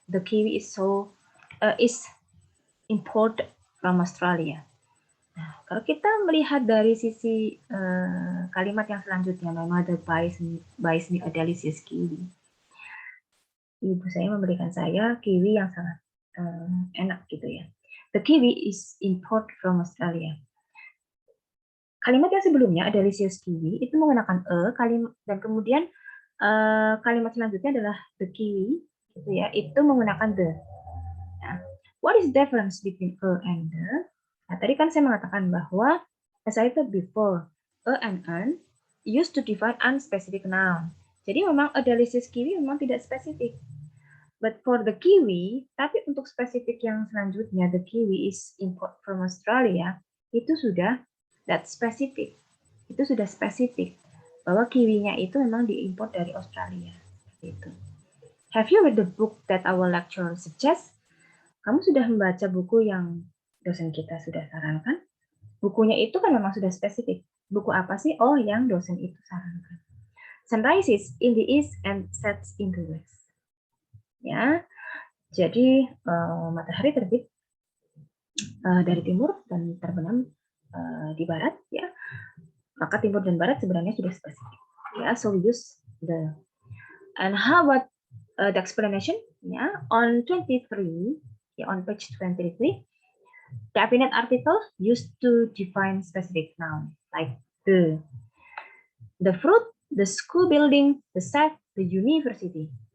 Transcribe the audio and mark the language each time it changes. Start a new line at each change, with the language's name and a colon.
English: The kiwi is imported from Australia.
Indonesian: Nah, kalau kita melihat dari sisi kalimat yang selanjutnya,
English: my mother buys me a delicious kiwi.
Indonesian: Ibu saya memberikan saya kiwi yang sangat enak gitu ya.
English: The kiwi is imported from Australia.
Indonesian: Kalimat yang sebelumnya,
English: a delicious kiwi,
Indonesian: itu menggunakan dan kemudian kalimat selanjutnya adalah the kiwi, gitu ya. Itu menggunakan the. Nah,
English: what is the difference between a and the?
Indonesian: Nah, tadi kan saya mengatakan bahwa,
English: as I said before, a and an used to define unspecific noun.
Indonesian: Jadi memang
English: a delicious kiwi
Indonesian: memang tidak spesifik.
English: But for the kiwi,
Indonesian: tapi untuk spesifik yang selanjutnya,
English: the kiwi is import from Australia,
Indonesian: itu sudah specific. Itu sudah spesifik bahwa kiwinya itu memang diimpor dari Australia. Gitu.
English: Have you read the book that our lecturer suggests?
Indonesian: Kamu sudah membaca buku yang dosen kita sudah sarankan? Bukunya itu kan memang sudah spesifik. Buku apa sih? Oh, yang dosen itu sarankan.
English: Sun rises in the east and sets in the west.
Indonesian: Ya, jadi matahari terbit dari timur dan terbenam di barat, ya. Maka timur dan barat sebenarnya sudah spesifik. Ya,
English: so we use the. And how about the explanation? Yeah, on 23, yeah, on page 23, definite article used to define specific noun, like the fruit, the school building, the set, the university.